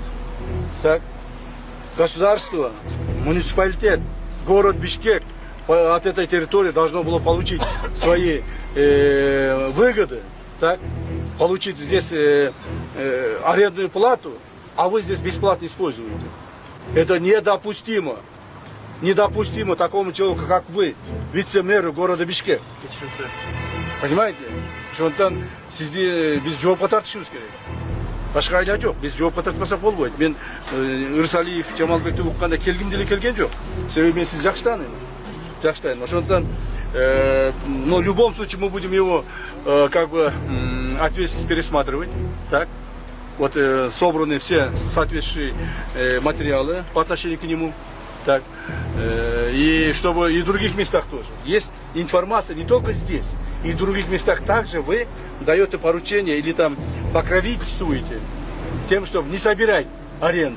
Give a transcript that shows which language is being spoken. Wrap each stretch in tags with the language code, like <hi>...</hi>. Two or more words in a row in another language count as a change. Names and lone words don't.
<ru>Так, государство, муниципалитет, город Бишкек от этой территории должно было получить свои выгоды, так, получить здесь арендную плату, а вы здесь бесплатно используете. Это недопустимо. Недопустимо такому человеку, как вы, вице-мэру города Бишкек. Понимаете?</ru> <ky>Шонтан сизди биз жоопко тартышыбыз керек. Башка айла жок. Биз жоопко тартпасак болбойт. Мен Ырсалиев, Жамалбекти укканда келгим деле келген жок. Себеби мен сизди жакшы тааныйм. Жакшы тааныйм. Ошондон,</ky> <ru>но в любом случае мы будем его как бы ответственность пересматривать. Так? Вот собраны все соответствующие материалы по отношению к нему. Так, и чтобы и в других местах тоже. Есть информация не только здесь, и в других местах также вы даете поручение или там покровительствуете тем, чтобы не собирать аренду.</ru>